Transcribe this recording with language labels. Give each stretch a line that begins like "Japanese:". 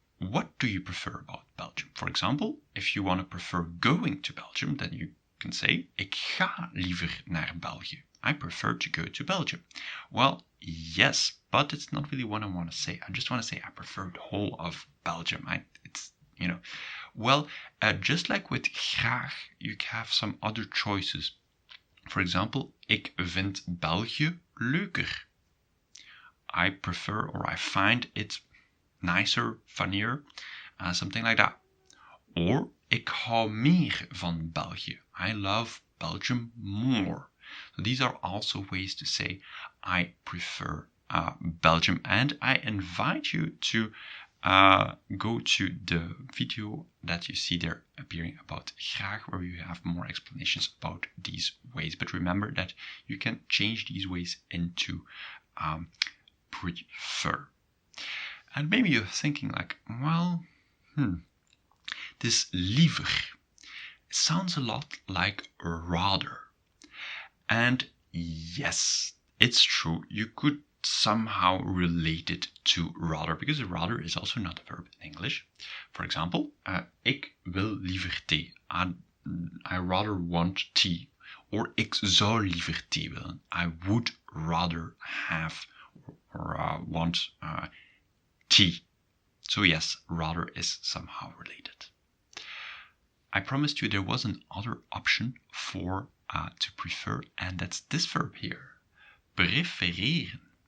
English: what do you prefer about Belgium? For example, if you want to prefer going to Belgium, then you can say,
Dutch: ik ga liever naar België.
English: I prefer to go to Belgium. Well, yes, but it's not really what I want to say. I just want to say I prefer the whole of Belgium. Well, just like with graag, you have some other choices. For example,
Dutch: ik vind België leuker.
English: I prefer or I find it nicer, funnier, something like that. Or
Dutch: ik hou meer van België.
English: I love Belgium more. So these are also ways to say I prefer Belgium, and I invite you to go to the video that you see there appearing about graag, where you have more explanations about these ways. But remember that you can change these ways into prefer. And maybe you're thinking like, well, this liever sounds a lot like rather. And yes, it's true. You could somehow relate it to rather, because rather is also not a verb in English. For example,
Dutch: ik wil liever thee.
English: I rather want tea. Or
Dutch: ik zou liever thee willen.
English: I would rather have or want tea. So yes, rather is somehow related. I promised you there was another option for to prefer, and that's this verb here, prefereren.